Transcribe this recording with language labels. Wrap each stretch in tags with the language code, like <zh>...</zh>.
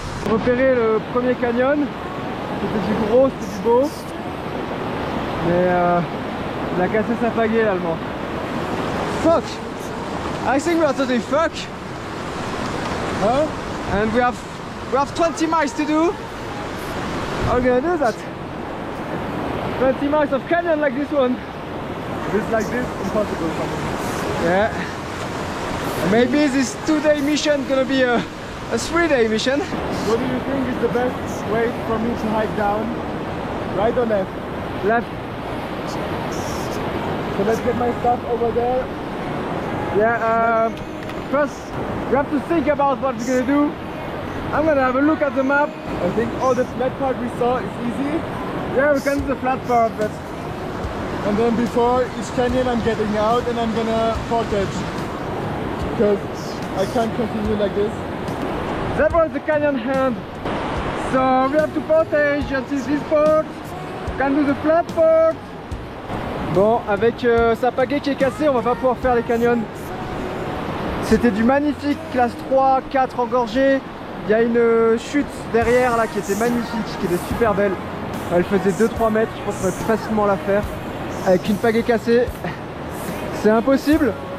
<fr>Repérer le premier canyon, c'était du gros, c'était du beau, mais il a cassé sa pagaie l'allemand.</fr> <en>Fuck! I think we are totally fuck! Huh? And we have 20 miles to do! How are we gonna do that? 20 miles of canyon like this one! Just like this, impossible. Yeah. Maybe this 2-day mission gonna be a 3-day mission. What do you think is the best way for me to hike down? Right or left? Left. So let's get my stuff over there. Yeah, first we have to think about what we're gonna do. I'm gonna have a look at the map. I think all the flat part we saw is easy. Yeah, we can do the flat part, but... And then before each canyon I'm getting out and I'm gonna portage. Because I can't continue like this. That was the canyon hand. So we have to portage until this part. Can do the flat part.</en> <fr>Bon, avec sa pagaie qui est cassée, on va pas pouvoir faire les canyons. C'était du magnifique classe 3, 4 engorgé. Il y a une chute derrière là qui était magnifique, qui était super belle. Elle faisait 2-3 mètres, je pense qu'on va plus facilement la faire. Avec une pagaie cassée, c'est impossible.</fr>